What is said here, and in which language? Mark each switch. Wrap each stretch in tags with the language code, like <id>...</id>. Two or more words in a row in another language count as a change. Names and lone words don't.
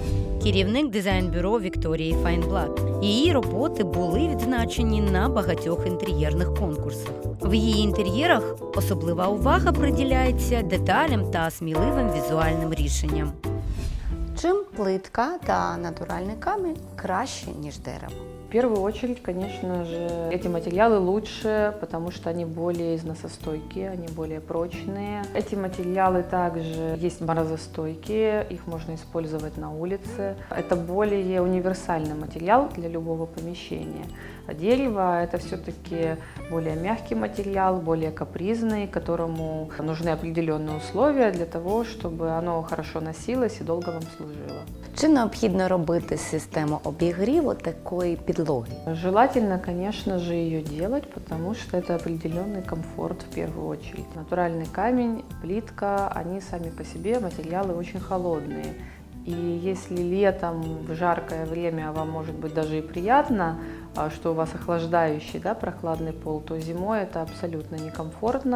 <uk>Керівник дизайн-бюро Вікторії Файнблат. Її роботи були відзначені на багатьох інтер'єрних конкурсах. В її інтер'єрах особлива увага приділяється деталям та сміливим візуальним рішенням. Чим плитка та натуральний камінь краще, ніж дерево?</uk> <ru>В первую очередь, конечно же, эти материалы лучше, потому что они более износостойкие, они более прочные. Эти материалы также есть морозостойкие, их можно использовать на улице. Это более универсальный материал для любого помещения. А дерево – это все-таки более мягкий материал, более капризный, которому нужны определенные условия для того, чтобы оно хорошо носилось и долго вам служило.</ru> <uk>Чи необхідно робити систему обігріву такої підлоги?</uk> <ru>Желательно, конечно же, ее делать, потому что это определенный комфорт в первую очередь. Натуральный камень, плитка, они сами по себе материалы очень холодные. И если летом в жаркое время вам может быть даже и приятно, что у вас охлаждающий, да, прохладный пол, то зимой это абсолютно некомфортно.</ru>